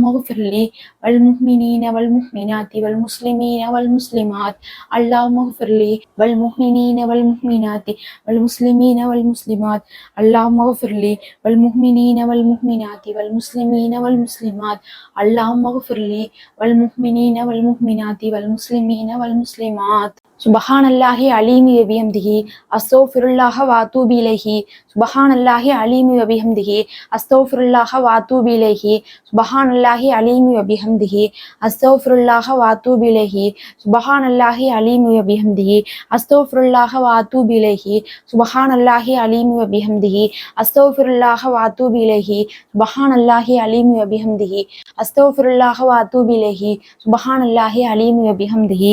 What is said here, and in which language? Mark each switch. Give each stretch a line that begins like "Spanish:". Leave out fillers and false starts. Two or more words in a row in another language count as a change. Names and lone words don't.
Arabic: اغفر لي والمؤمنين والمؤمنات والمسلمين والمسلمات اللهم اغفر لي والمؤمنين والمؤمنات والمسلمين والمسلمات اللهم اغفر لي والمؤمنين والمؤمنات والمسلمين والمسلمات اللهم اغفر لي والمؤمنين والمؤمنات والمسلمين والمسلمات سبحان الله العظيم وبحمده أستغفر الله وأتوب إليه سبحان الله العظيم وبحمده أستغفر الله وأتوب إليه سبحان الله العظيم وبحمده أستغفر الله وأتوب إليه سبحان الله العظيم وبحمده أستغفر الله وأتوب إليه سبحان الله العظيم وبحمده أستغفر الله وأتوب إليه سبحان الله العظيم وبحمده أستغفر الله وأتوب إليه سبحان الله العظيم وبحمده